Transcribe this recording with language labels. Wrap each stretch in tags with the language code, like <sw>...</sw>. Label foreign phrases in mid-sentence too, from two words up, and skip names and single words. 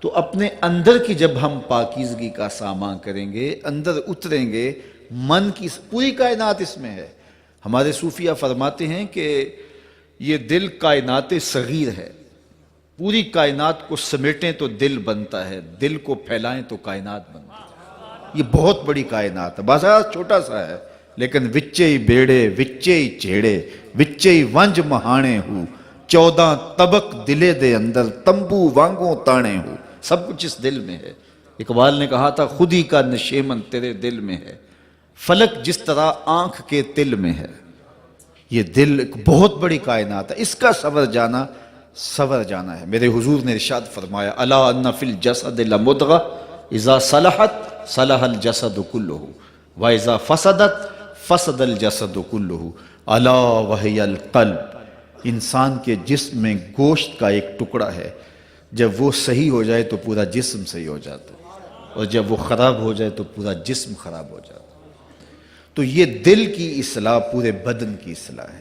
<ur>تو اپنے اندر کی جب ہم پاکیزگی کا سامان کریں گے، اندر اتریں گے، من کی پوری کائنات اس میں ہے۔ ہمارے صوفیہ فرماتے ہیں کہ یہ دل کائنات صغیر ہے، پوری کائنات کو سمیٹیں تو دل بنتا ہے، دل کو پھیلائیں تو کائنات بنتی ہے۔ یہ بہت بڑی کائنات ہے، بازار چھوٹا سا ہے، لیکن</ur> <pa>وچے ہی بیڑے وچے ہی چیڑے وچے ہی ونج مہانے ہو، 14 طبق دلے دے اندر تمبو وانگوں تانے ہو،</pa> <ur>سب کچھ اس دل میں ہے۔ اقبال نے کہا تھا خود ہی کا نشیمن تیرے دل میں ہے، فلک جس طرح آنکھ کے تل میں ہے۔ یہ دل ایک بہت بڑی کائنات ہے، اس کا سور جانا ہے۔</ur> <ar>میرے حضور نے ارشاد فرمایا الا ان فی الجسد لمضغہ اذا صلحت صلح الجسد کلہ واذا فسدت فسد الجسد کلہ الا وہی القلب۔</ar> <ur>انسان کے جسم میں گوشت کا ایک ٹکڑا ہے، جب وہ صحیح ہو جائے تو پورا جسم صحیح ہو جاتا ہے، اور جب وہ خراب ہو جائے تو پورا جسم خراب ہو جاتا ہے۔ تو یہ دل کی اصلاح پورے بدن کی اصلاح ہے۔</ur>